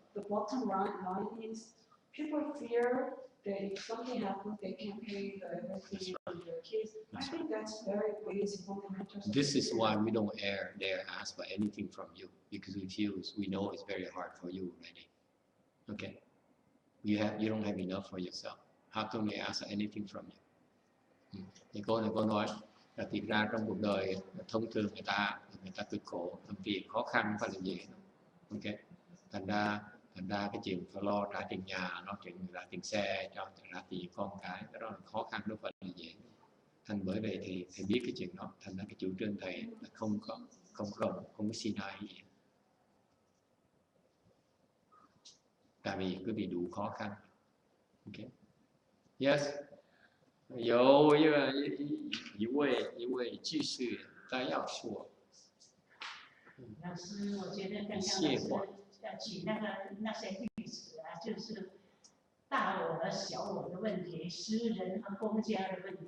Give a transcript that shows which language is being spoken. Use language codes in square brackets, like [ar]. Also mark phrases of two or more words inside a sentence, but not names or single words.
[en] The bottom line is people fear that if something happens, they can't pay everything for their kids. I think that's very basic fundamental. This is why we don't dare ask for anything from you, because we know it's very hard for you already. Okay? You don't have enough for yourself. How can we ask for anything from you? [vi] Thì cô này cô nói là thiệt ra trong cuộc đời thông thường người ta cực khổ, thậm chí khó khăn không phải là dễ. Ok? Thành ra cái chuyện phải lo trả tiền nhà, lo chuyện trả tiền xe, cho trả tiền con cái đó là khó khăn, đâu phải là dễ. Thành bởi vậy thì thầy biết cái chuyện đó, thành ra cái chủ trương thầy là không có xin ai gì. Tại vì quý vị đủ khó khăn. [en] Ok? Yes. [zh] 有一位居士他要说。老师，我觉得刚刚老师要举那些例子啊，就是大我和小我的问题，私人和公家的问题。